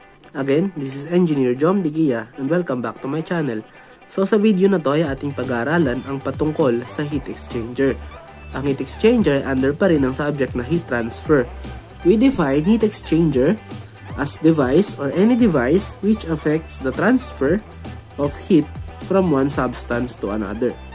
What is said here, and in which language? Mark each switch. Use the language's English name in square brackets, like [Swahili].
[English] Again, this is Engineer Jom Digia and welcome back to my channel. [Filipino] So sa video na to ay ating pag-aaralan ang patungkol sa heat exchanger. Ang heat exchanger under pa rin ang subject na heat transfer. [English] We define heat exchanger as device or any device which affects the transfer of heat from one substance to another.